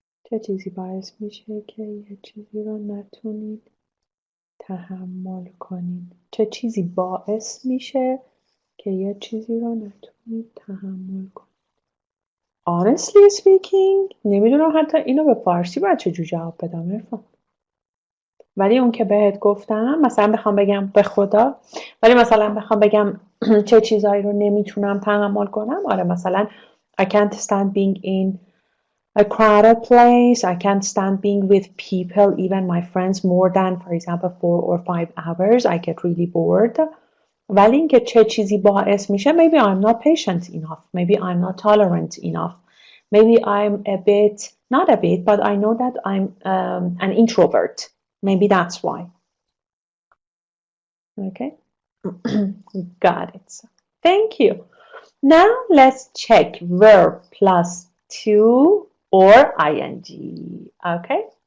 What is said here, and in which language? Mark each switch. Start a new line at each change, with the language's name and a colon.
Persian: چه چیزی باعث میشه که یه چیزی رو نتونید تحمل کنید؟ چه چیزی باعث میشه که یه چیزی رو نتونید تحمل کنید؟
English: Honestly speaking,
Persian: نمیدونم حتی اینو به فارسی باید چجور جواب بدم عرفان. ولی اون که بهت گفتم، مثلا بخوام بگم به خدا، ولی مثلا بخوام بگم چه چیزایی رو نمیتونم تحمل کنم، آره مثلا
English: I can't stand being in a crowded place. I can't stand being with people, even my friends, more than, for example, 4 or 5 hours. I get really bored.
Persian: ولی اینکه چه چیزی باعث میشه,
English: maybe I'm not patient enough. Maybe I'm not tolerant enough. Maybe I'm a bit, not a bit, but I know that I'm an introvert. Maybe that's why. Okay. Got it. Thank you. Now let's check verb plus to or ing. Okay.